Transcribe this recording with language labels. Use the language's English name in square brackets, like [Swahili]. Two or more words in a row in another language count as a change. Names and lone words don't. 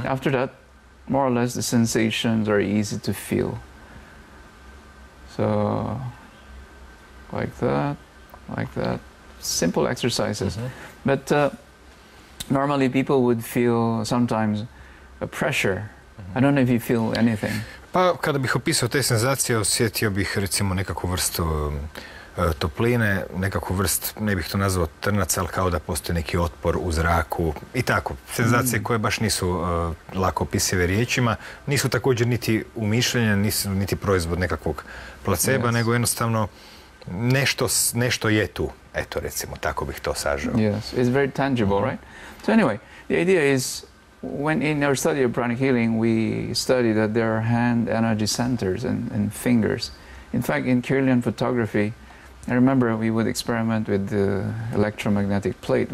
[English] After that, more or less the sensations are easy to feel. So, like that, like that. Simple exercises. Mm-hmm. But normally people would feel sometimes a pressure. Mm-hmm. I don't know if you feel anything. [Croatian] Pa kada bih opisao te senzacije, osjetio bih recimo nekakvu vrstu topline, nekakvu vrst, ne bih to nazvao trnac, ali kao da postoji neki otpor u zraku i tako. Senzacije koje baš nisu lako opisive riječima, nisu također niti umišljanja, nisu niti proizvod nekakvog placeba, nego jednostavno nešto je tu. Eto, recimo, tako bih to sažao. [English] Yes, it's very tangible, right? So anyway, the idea is, when in our study of pranic healing, we study that there are hand energy centers and fingers. In fact, in Kirlian photography, I remember we would experiment with the electromagnetic plate.